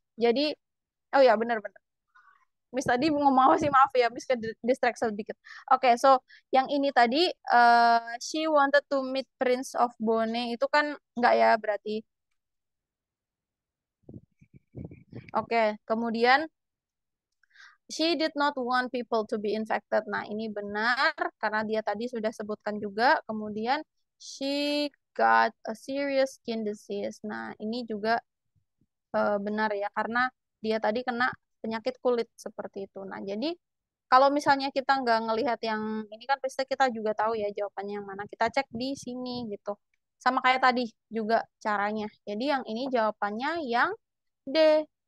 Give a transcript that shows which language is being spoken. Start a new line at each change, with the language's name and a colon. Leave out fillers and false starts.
Indonesian: Jadi oh ya benar-benar. Miss tadi ngomong apa sih, maaf ya, Miss ke distract sedikit. Oke, so yang ini tadi
English: she wanted to meet Prince of Bone
Indonesian: itu kan enggak ya berarti. Oke, kemudian
English: she did not want people to be infected.
Indonesian: Nah, ini benar karena dia tadi sudah sebutkan juga. Kemudian
English: she got a serious skin disease.
Indonesian: Nah, ini juga benar ya karena dia tadi kena penyakit kulit seperti itu. Nah, jadi kalau misalnya kita nggak ngelihat yang ini kan pasti kita juga tahu ya jawabannya yang mana. Kita cek di sini gitu. Sama kayak tadi juga caranya. Jadi yang ini jawabannya yang D.